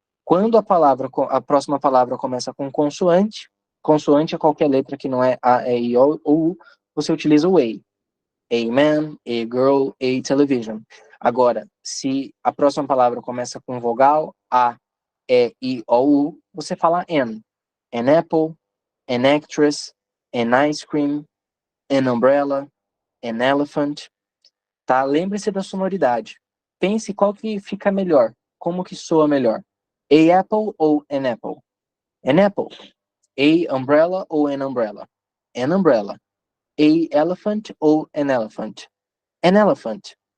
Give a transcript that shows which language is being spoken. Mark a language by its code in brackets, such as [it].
[pt] Quando a próxima palavra começa com consoante, consoante é qualquer letra que não é A, E, I, O, U, você utiliza o A. [en] A man, a girl, a television. [pt] Agora, se a próxima palavra começa com vogal, A, E, I, O, U, você fala N. [en] An apple, an actress, an ice cream, an umbrella, an elephant. [pt] Tá? Lembre-se da sonoridade. Pense qual que fica melhor. Como que soa melhor. [en] A apple [pt] ou [en] an apple? An apple. A umbrella ou an umbrella? An umbrella. A elephant ou an elephant? An elephant.